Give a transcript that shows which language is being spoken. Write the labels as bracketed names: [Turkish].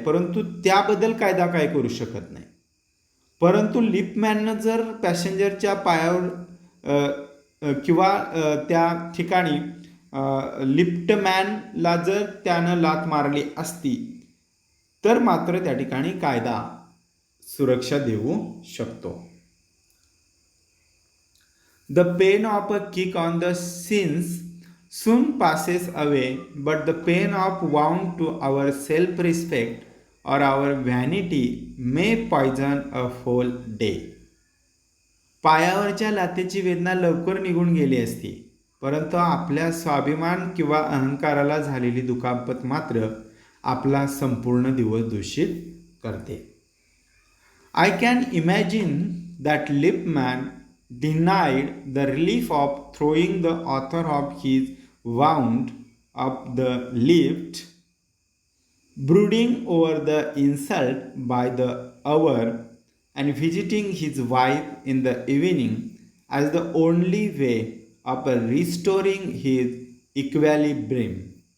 [Marathi] परंतु त्याबद्दल कायदा काय करू शकत नाही. परंतु लिप्टमॅननं जर पॅसेंजरच्या पायावर किंवा त्या ठिकाणी लिफ्टमॅनला जर त्यानं लाथ मारली असती तर मात्र त्या ठिकाणी कायदा सुरक्षा देऊ शकतो. [English] The pain of a kick on the shins soon passes away, but the pain of wound to our self-respect or our vanity may poison a whole day. [Marathi] पायावरच्या लाथेची वेदना लवकर निघून गेली असती, परंतु आपल्या स्वाभिमान किंवा अहंकाराला झालेली दुखापत मात्र आपला संपूर्ण दिवस दूषित करते. [English] I can imagine that liftman denied the relief of throwing the author of his wound up the lift, brooding over the insult by the hour and visiting his wife in the evening as the only way of restoring his equilibrium.